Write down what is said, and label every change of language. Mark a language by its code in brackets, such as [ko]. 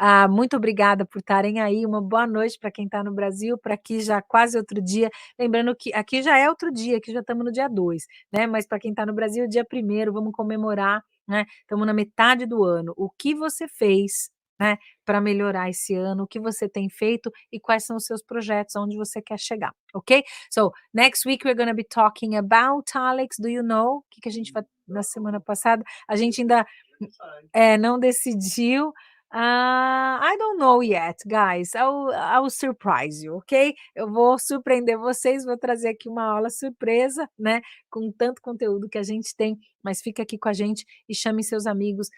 [pt] Muito obrigada por estarem aí, uma boa noite para quem está no Brasil, para aqui já quase outro dia, lembrando que aqui já é outro dia, aqui já estamos no dia 2, né, mas para quem está no Brasil, dia 1º, vamos comemorar, né, estamos na metade do ano. O que você fez, né, para melhorar esse ano, o que você tem feito e quais são os seus projetos, aonde você quer chegar, ok? [en] So, next week we're gonna be talking about, Alex, do you know? [pt] O que a gente vai na semana passada? A gente ainda não decidiu. [en] I don't know yet, guys. I will surprise you, [pt] ok? Eu vou surpreender vocês, vou trazer aqui uma aula surpresa, né? Com tanto conteúdo que a gente tem, mas fica aqui com a gente e chame seus amigos.